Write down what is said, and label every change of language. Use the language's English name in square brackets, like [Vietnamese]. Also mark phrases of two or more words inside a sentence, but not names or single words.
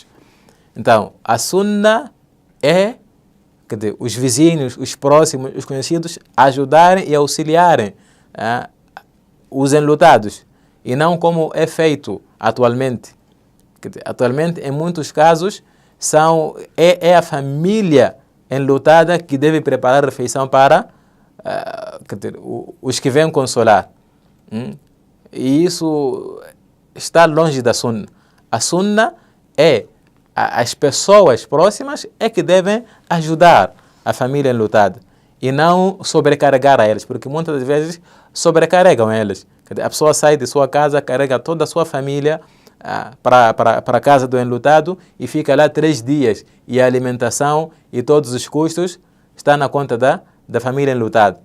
[Portuguese] Então, a sunna é os vizinhos, os próximos, os conhecidos ajudarem e auxiliarem os enlutados, e não como é feito atualmente. Atualmente, em muitos casos, é a família enlutada que deve preparar a refeição para os que vêm consolar. E isso está longe da sunna. A sunna é as pessoas próximas é que devem ajudar a família enlutada e não sobrecarregar a eles, porque muitas das vezes sobrecarregam eles. A pessoa sai de sua casa, carrega toda a sua família para a casa do enlutado e fica lá 3 dias, e a alimentação e todos os custos estão na conta da família enlutada.